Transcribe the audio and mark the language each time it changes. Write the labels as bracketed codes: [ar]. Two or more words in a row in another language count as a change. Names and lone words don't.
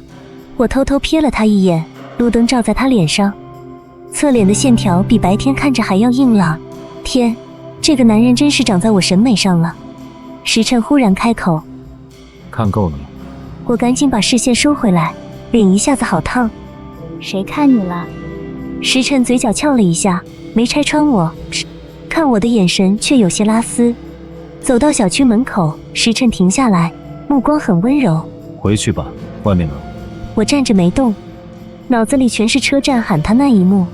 [zh] 我偷偷瞥了他一眼，路燈照在他臉上，側臉的線條比白天看着還要硬朗。天，這個男人真是長在我審美上了。時辰忽然開口，看夠了。我趕緊把視線收回來，臉一下子好燙。誰看你了？时辰嘴角翹了一下，沒拆穿我，看我的眼神卻有些拉絲。走到小區門口，时辰停下來，目光很溫柔。回去吧，外面冷。我站着沒動，腦子裡全是車站喊他那一幕。